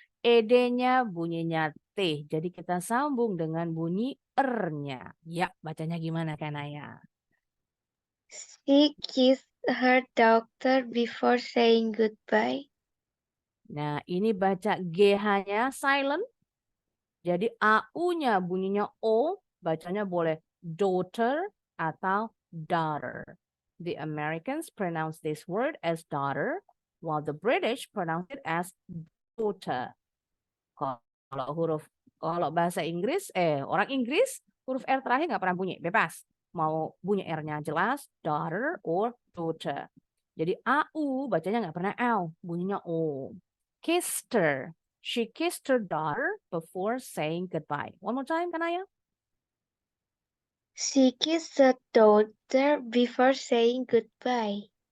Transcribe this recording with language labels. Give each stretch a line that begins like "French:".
Indonesian: ED-nya bunyinya T, jadi kita sambung dengan bunyi R-nya. Ya, bacanya gimana Kanaya?
English: She kissed her doctor before saying goodbye.
Indonesian: Nah, ini baca GH-nya silent. Jadi AU-nya bunyinya O, bacanya boleh daughter atau daughter.
English: The Americans pronounce this word as daughter, while the British pronounce it as daughter. Kalau huruf
Indonesian: Kalau bahasa Inggris, orang Inggris huruf R terakhir nggak pernah bunyi, bebas. Mau bunyi R-nya jelas, daughter or daughter. Jadi AU bacanya nggak pernah L, bunyinya O. Kissed her.
English: She kissed her daughter before saying goodbye. One more time, Kanaya. She kissed the daughter before saying goodbye.